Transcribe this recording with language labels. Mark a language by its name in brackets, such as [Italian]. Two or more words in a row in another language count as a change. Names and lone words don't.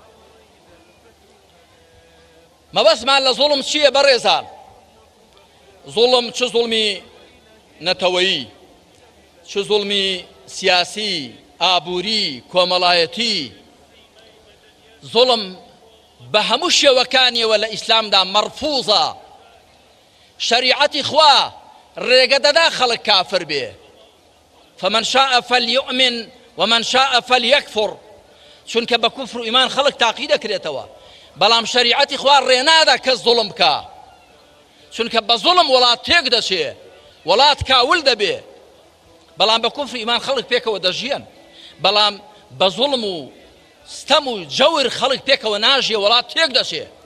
[Central Kurdish] مەبەستمان لە زوڵم چییە بەڕێزان زوڵم چ زوڵمی نەتەوەیی چ زوڵمی سیاسی ئابووری کۆمەڵایەتی زوڵم بە هەموو شێوەکانیەوە لە ئیسلامدا مەرفوزە شەریعەتی خوا ڕێگە دەدا خەڵک کافر بێ [Arabic] فمن شاء فليؤمن ومن شاء فليكفر [Central Kurdish] چونکە بە کوفر و ئیمان خەڵک تاقی دەکرێتەوە بەڵام شەریعەتی خوا ڕێنادا کەس زوڵم بکە چونکە بە زوڵم وڵات تێک دەچێ وڵات کاول دەبێ بەڵام بە کوفر ئیمان خەڵک پێکەوە دەژیان بەڵام بە زوڵم و ستەم و جەور خەڵک پێکەوە ناژیە وڵات تێک دەچێ